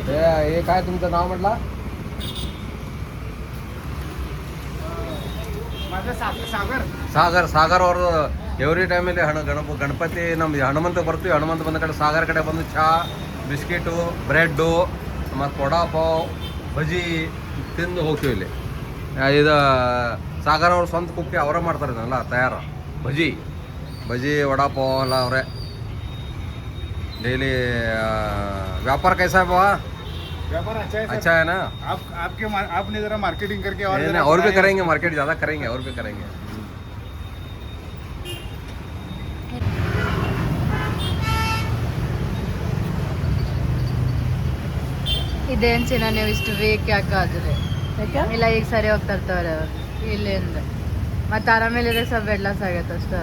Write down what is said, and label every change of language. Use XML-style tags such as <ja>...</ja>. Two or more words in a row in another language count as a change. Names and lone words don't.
<kn>ಏ ಕಾಯ್</kn> <mr>तुमचं नाव म्हटला</mr> <kn>ಸಾಗರ್ ಅವರು</kn> <en>every timeಲ್ಲಿ</en> <kn>ಗಣಪತಿ ನಮ್ದು ಹನುಮಂತ ಬರ್ತೀವಿ. ಹನುಮಂತ ಬಂದ ಕಡೆ ಸಾಗರ ಕಡೆ ಬಂದು ಚಹಾ, ಬಿಸ್ಕಿಟು, ಬ್ರೆಡ್ಡು ಮತ್ತು ವಡಾಪಾವ್, ಬಜ್ಜಿ ತಿಂದು ಹೋಗ್ತೀವಿ. ಇಲ್ಲಿ ಇದು ಸಾಗರ್ ಅವ್ರ ಸ್ವಂತ ಕುಪ್ಪಿ ಅವರೇ ಮಾಡ್ತಾರೆ ಇದನ್ನೆಲ್ಲ ತಯಾರು. ಬಜ್ಜಿ ವಡಾಪಾವ್ ಎಲ್ಲ ಅವರೇ डेली.</kn> <hi>व्यापार कैसा है बाबा? व्यापार अच्छा है ना? आपने जरा मार्केटिंग करके और भी करेंगे, मार्केट ज़्यादा करेंगे, और भी करेंगे.</hi> <kn>ಇದೇನು ಚಿನ್ನ ನೀವು ಇಷ್ಟು ವೀಕ್ ಯಾಕಾದ್ರೆ? ಇಲ್ಲ ಈಗ ಸರಿ ಹೋಗ್ತಾ ಇರ್ತಾವ್ರೆ ಅವ್ರು ಇಲ್ಲಿಂದ. ಮತ್ತು ಆರಾಮೇಲಿದ್ರೆ ಸ್ವಲ್ಪ</kn> <en>weight loss</en> <kn>ಆಗತ್ತೆ ಅಷ್ಟೇ.</kn>